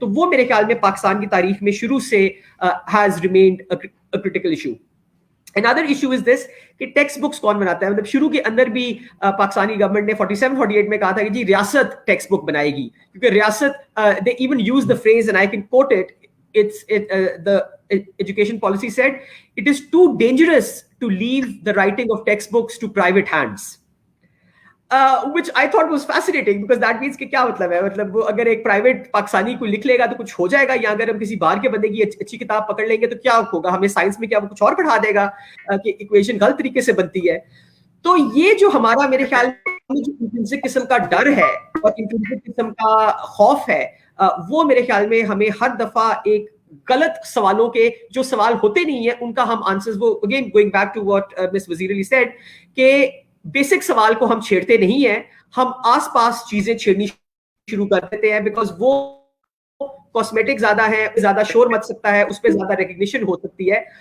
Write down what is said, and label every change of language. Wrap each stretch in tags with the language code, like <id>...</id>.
<ur>تو وہ میرے خیال میں پاکستان کی تاریخ میں شروع سے has remained a critical issue.</ur> <en>Another issue is this کہ text books کون بناتا ہے. مطلب شروع کے اندر بھی پاکستانی گورنمنٹ نے 47-48 میں کہا تھا کہ جی ریاست ٹیکسٹ بک بنائے گی, کیونکہ ریاست they even use the phrase and I can quote it, the education policy said it is too dangerous to leave the writing of textbooks to private hands.</en> <ur>Which I thought was fascinating because that means کہ کیا مطلب ہے, مطلب وہ اگر ایک private Pakistani کو لکھ لے گا تو کچھ ہو جائے گا, یا اگر ہم کسی باہر کے بندے کی اچھی کتاب پکڑ لیں گے تو کیا ہوگا, ہمیں سائنس میں کیا وہ کچھ اور پڑھا دے گا کہ ایکویشن غلط طریقے سے بنتی ہے. تو یہ جو ہمارا میرے خیال میں جو انٹرنسک قسم کا ڈر ہے اور انٹرنسک قسم کا خوف ہے, وہ میرے خیال میں ہمیں ہر دفعہ ایک غلط سوالوں کے جو سوال ہوتے نہیں ہیں ان کا ہم آنسرز, وہ again going back to what مس وزیر علی سیڈ کہ بیسک سوال کو ہم چھیڑتے نہیں ہیں, ہم آس پاس چیزیں چھیڑنی شروع کر دیتے ہیں بیکاز وہ کاسمیٹک زیادہ ہے, زیادہ شور مچ سکتا ہے, اس پہ زیادہ ریکگنیشن ہو سکتی ہے.</ur>